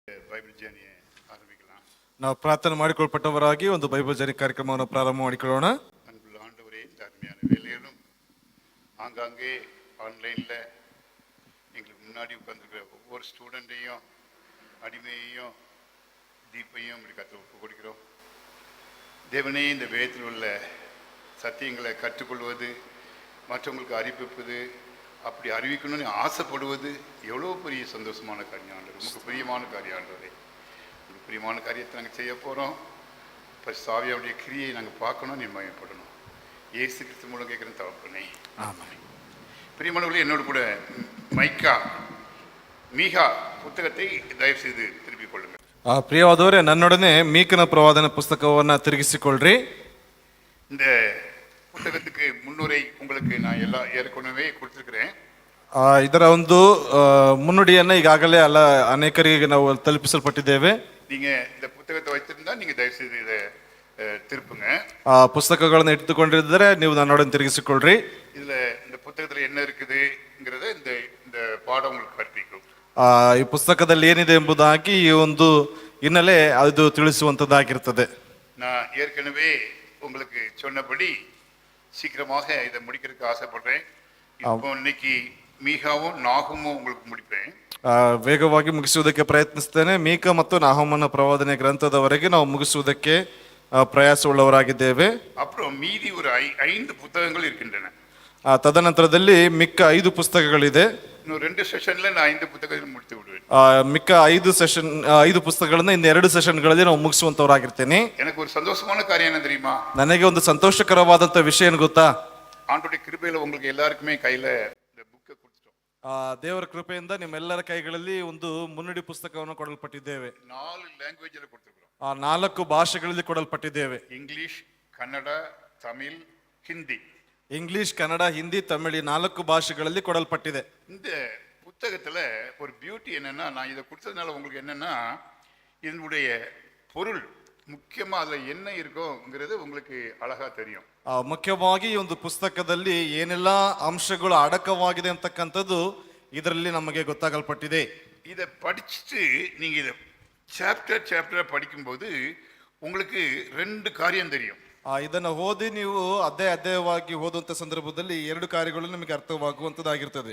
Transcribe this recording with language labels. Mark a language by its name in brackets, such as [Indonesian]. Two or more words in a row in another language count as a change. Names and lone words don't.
[Tamil] ಬೈಬಲ್ ಜರ್ನಿ ಆರಂಭಿக்கலாம். [Kannada] ನಾವು ಪ್ರಾರ್ಥನೆ ಮಾಡಿಕೊಳ್ಳಲ್ಪಟ್ಟವರಾಗಿ ಒಂದು ಬೈಬಲ್ ಜರ್ನಿ ಕಾರ್ಯಕ್ರಮವನ್ನು ಪ್ರಾರಂಭ ಮಾಡಿಕೊಳ್ಳೋಣ. [Tamil] அன்புள்ள ஆண்டவரே, இந்த அருமையான வேலையிலும் ஆங்காங்கே ஆன்லைனில் எங்களுக்கு முன்னாடி உட்காந்துருக்கிற ஒவ்வொரு ஸ்டூடெண்ட்டையும் அடிமையையும் தீப்பையும் இப்படி ஒப்பு கொடுக்கிறோம். தேவனே, இந்த வேதத்தில் உள்ள சத்தியங்களை கற்றுக்கொள்வது, மற்றவங்களுக்கு அறிவிப்பது, அப்படி அறிவிக்கணும்னு ஆசைப்படுவது எவ்வளோ பெரிய சந்தோஷமான காரியம் ஆண்டவர். உங்களுக்கு பிரியமான காரியம் ஆண்டவரே. உங்களுக்கு பிரியமான காரியத்தை நாங்கள் செய்ய போகிறோம். இப்போ சாவியாவுடைய கிரியை நாங்கள் பார்க்கணும், நிர்மயப்படணும். இயேசு கிறிஸ்து மூலம் கேட்குறேன் தகப்பனே, ஆமாம். பிரியமானவர்களே, என்னோடு கூட மீகா புத்தகத்தை தயவு செய்து திருப்பிக் கொள்ளுங்கள். [Kannada] ಪ್ರಿಯವಾದವರೇ, ನನ್ನೊಡನೆ ಮೀಕನ ಪ್ರವಾದನ ಪುಸ್ತಕವನ್ನು ತಿರುಗಿಸಿಕೊಳ್ಳ್ರಿ. [Tamil] இந்த புத்தகத்துக்கு முன்னுரை உங்களுக்கு நான் ஏற்கனவே கொடுத்துருக்கிறேன். [Kannada] ಇದರ ಒಂದು ಮುನ್ನುಡಿಯನ್ನು ಈಗಾಗಲೇ ಅನೇಕರಿಗೆ ನಾವು ತಲುಪಿಸಲ್ಪಟ್ಟಿದ್ದೇವೆ. [Tamil] நீங்க இந்த புத்தகத்தை வைத்திருந்தா நீங்க தயவு செய்து இதை திருப்புங்க. [Kannada] ಪುಸ್ತಕಗಳನ್ನು ಇಟ್ಟುಕೊಂಡಿದ್ದರೆ ನೀವು ನನ್ನೊಡನೆ ತಿರುಗಿಸಿಕೊಳ್ಳ್ರಿ. [Tamil] இதுல இந்த புத்தகத்துல என்ன இருக்குதுங்கிறத இந்த பாடம் உங்களுக்கு கற்பிக்கும். [Kannada] ಈ ಪುಸ್ತಕದಲ್ಲಿ ಏನಿದೆ ಎಂಬುದಾಗಿ ಈ ಒಂದು ಹಿನ್ನೆಲೆ ಅದು ತಿಳಿಸುವಂತದ್ದಾಗಿರ್ತದೆ. [Tamil] நான் ஏற்கனவே உங்களுக்கு சொன்னபடி சீக்கிரமாக இதை முடிக்கிறதுக்கு ஆசைப்படுறேன். இப்போ இன்னைக்கு மீகாவும் நாகுமும் உங்களுக்கு முடிப்பேன். [Kannada] ವೇಗವಾಗಿ ಮುಗಿಸುವುದಕ್ಕೆ ಪ್ರಯತ್ನಿಸ್ತೇನೆ. ಮೀಕ ಮತ್ತು ನಾಹುಮನ ಪ್ರವಾದನೆ ಗ್ರಂಥದವರೆಗೆ ನಾವು ಮುಗಿಸುವುದಕ್ಕೆ ಪ್ರಯಾಸವುಳ್ಳವರಾಗಿದ್ದೇವೆ. [Tamil] அப்புறம் மீதி ஒரு 5 புத்தகங்கள் இருக்கின்றன. [Kannada] ತದನಂತರದಲ್ಲಿ ಮಿಕ್ಕ 5 ಪುಸ್ತಕಗಳಿದೆ. ಇನ್ನು 2 ಸೆಷನ್ல நான் 5 புத்தகಗಳನ್ನು ಮುಗಿಸಿ ಬಿಡುವೆ. ಮಿಕ್ಕ 5 ಪುಸ್ತಕಗಳನ್ನ ಇನ್ನು 2 ಸೆಷನ್ಗಳಲ್ಲಿ ನಾವು ಮುಗಿಸುವಂತವರಾಗಿರ್ತೇನೆ. [Tamil] எனக்கு ஒரு சந்தோஷமான காரியம் என்ன தெரியுமா? [Kannada] ನನಗೆ ಒಂದು ಸಂತೋಷಕರವಾದಂತ ವಿಷಯ ಏನು ಗೊತ್ತಾ? [Tamil] ஆண்டவருடைய கிருபையில உங்களுக்கு எல்லாருக்குமே கையில இந்த புக்கை கொடுத்துட்டோம். [Kannada] ದೇವರ ಕೃಪೆಯಿಂದ ನಿಮ್ಮೆಲ್ಲರ ಕೈಗಳಲ್ಲಿ ಒಂದು ಮುನ್ನುಡಿ ಪುಸ್ತಕವನ್ನು ಕೊಡಲ್ಪಟ್ಟಿದ್ದೇವೆ. 4 ಲ್ಯಾಂಗ್ವೇಜ್ ಅಲ್ಲಿ ಕೊಡ್ತಿರೋம். 4 ಭಾಷೆಗಳಲ್ಲಿ ಕೊಡಲ್ಪಟ್ಟಿದ್ದೇವೆ. ಇಂಗ್ಲಿಷ್, ಕನ್ನಡ, ತಮಿಳ್, ಹಿಂದಿ. ಇಂಗ್ಲಿಷ್, ಕನ್ನಡ, ಹಿಂದಿ, ತಮಿಳ್ 4 ಭಾಷೆಗಳಲ್ಲಿ ಕೊಡಲ್ಪಟ್ಟಿದೆ. [Tamil] இந்த புத்தகத்துல ஒரு பியூட்டி என்னன்னா, நான் இதை கொடுத்ததுனால உங்களுக்கு என்னன்னா, இதனுடைய பொருள் முக்கியமா அதுல என்ன இருக்கோங்கிறது உங்களுக்கு அழகா தெரியும். [Kannada] ಮುಖ್ಯವಾಗಿ ಈ ಒಂದು ಪುಸ್ತಕದಲ್ಲಿ ಏನೆಲ್ಲ ಅಂಶಗಳು ಅಡಕವಾಗಿದೆ ಅಂತಕ್ಕಂಥದ್ದು ಇದರಲ್ಲಿ ನಮಗೆ ಗೊತ್ತಾಗಲ್ಪಟ್ಟಿದೆ. [Tamil] இதை படிச்சுட்டு நீங்க இதை சாப்டர் படிக்கும்போது உங்களுக்கு 2 காரியம் தெரியும். [Kannada] ಇದನ್ನ ಓದಿ ನೀವು ಅಧ್ಯಾಯವಾಗಿ ಓದುವಂತ ಸಂದರ್ಭದಲ್ಲಿ 2 ಕಾರ್ಯಗಳು ನಿಮಗೆ ಅರ್ಥವಾಗುವಂತದ್ದಾಗಿರ್ತದೆ.